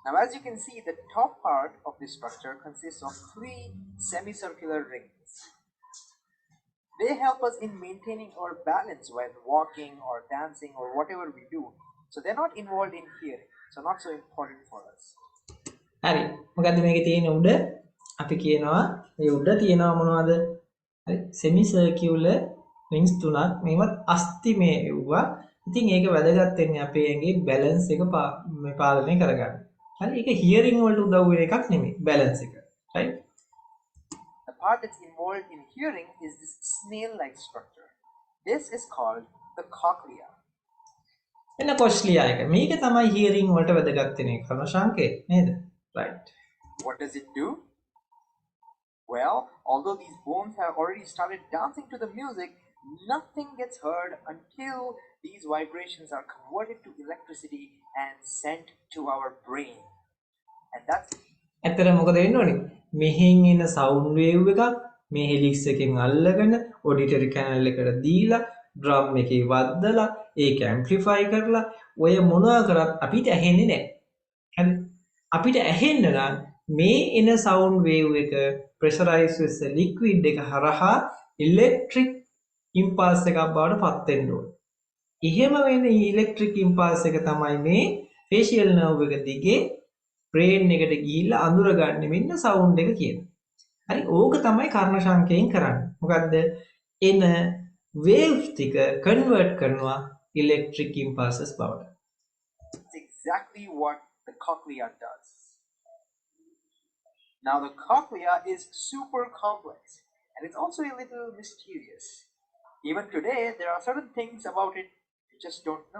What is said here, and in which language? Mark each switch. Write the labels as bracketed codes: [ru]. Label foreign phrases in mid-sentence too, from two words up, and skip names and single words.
[en] Now, as you can see, the top part of this structure consists of 3 semicircular rings. They help us in maintaining our balance when walking or dancing or whatever we do. So they're not involved in hearing, so not so important for us. [si] හරි. මොකද්ද මේකේ තියෙන උඩ අපි කියනවා මේ උඩ තියෙනවා මොනවද? හරි. [en] semi circular rings [si] තුනක් මේවත් අස්තිමේ වුණා. ඉතින් ඒක වැදගත් වෙන්නේ අපේ ඇඟේ balance එක මේ පාලනය කරගන්න. හරි. ඒක hearing වලට උදව් වෙන එකක් නෙමෙයි balance එක. right? [en] The part that's involved in hearing is this snail-like structure. This is called the cochlea. [si] එන්න කොස්ලියා එක. මේක තමයි hearing වලට වැදගත් වෙන එක. කර්ණ සංකේ නේද? [en] Right. What does it do? Well, although these bones have already started dancing to the music, nothing gets heard until these vibrations are converted to electricity and sent to our brain. And that's [si] ඇත්තට මොකද වෙන්න ඕනේ? මෙහෙන් එන [en] sound wave [si] එකක් මේ helix එකෙන් අල්ලගෙන [en] auditory canal [si] එකට දීලා drum එකේ වද්දලා ඒක amplify කරලා ඔය මොනවා කරත් අපිට ඇහෙන්නේ නැහැ. හරි? අපිට ඇහෙන්න නම් මේ එන [en] sound wave [si] එක [en] pressurized with the liquid [si] එක හරහා [en] electric impulse [si] එකක් බවට පත් වෙන්න ඕනේ. එහෙම වෙන [en] electric impulse [si] එක තමයි මේ [en] facial nerve [si] එක දිගේ brain එකට ගිහිල්ලා අඳුරගන්නේ මෙන්න sound එක කියනවා. හරි ඕක තමයි කර්ණ සංකේයෙන් කරන්නේ. මොකද්ද? එන waves ටික convert කරනවා [en] electric impulses [si] බවට. [en] That's exactly what the cochlea does. Now, the cochlea is super complex and it's also a little mysterious. Even today, there are certain things about it you just don't know.